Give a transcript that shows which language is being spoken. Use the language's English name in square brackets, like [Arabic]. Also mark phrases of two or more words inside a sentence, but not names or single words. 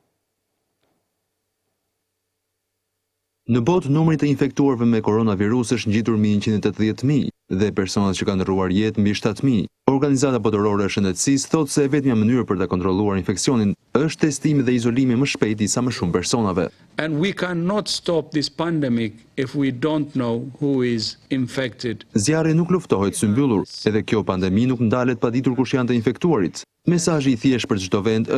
[Albanian] Në botë, numri të infektuarve me koronavirus është ngjitur mbi 180.000 dhe personat që kanë ndërruar jetë mbi 7.000. Organizata botërore e shëndetësisë thotë se vetmja mënyrë për ta kontrolluar infeksionin është testimi dhe izolimi më shpejt i sa më shumë personave. [English] And we cannot stop this pandemic if we don't know who is infected. [Albanian] Zjarri nuk luftohet sy mbyllur, edhe kjo pandemi nuk ndalet pa ditur kush janë të infektuarit. Mesazhi i thjeshtë për çdo vend është